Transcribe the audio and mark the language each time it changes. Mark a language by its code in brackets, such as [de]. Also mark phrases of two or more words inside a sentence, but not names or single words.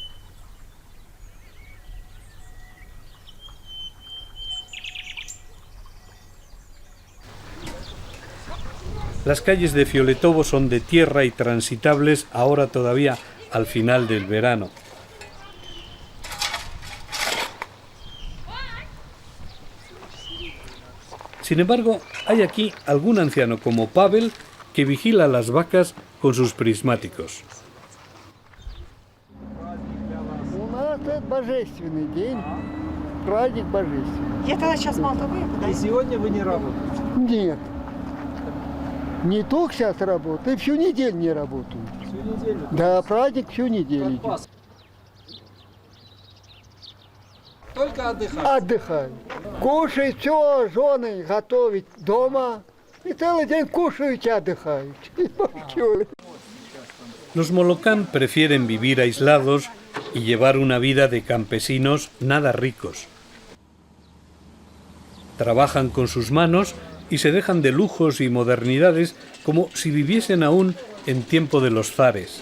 [es] Las calles de Fioletovo son de tierra y transitables ahora todavía al final del verano. Sin embargo, hay aquí algún anciano como Pavel que vigila las vacas con sus prismáticos. [ru] Я тогда сейчас мало выеду, И сегодня вы не работаете? Нет. Не только сейчас работаю, всю неделю не работаю. Всю неделю? Да, праздник всю неделю. Как Пасха. Только отдыхать? Отдыхаю. Кушаю все, жены готовят дома. И целый день кушают и отдыхают. [es] Los Molokán prefieren vivir aislados y llevar una vida de campesinos nada ricos. Trabajan con sus manos y se dejan de lujos y modernidades como si viviesen aún en tiempo de los zares.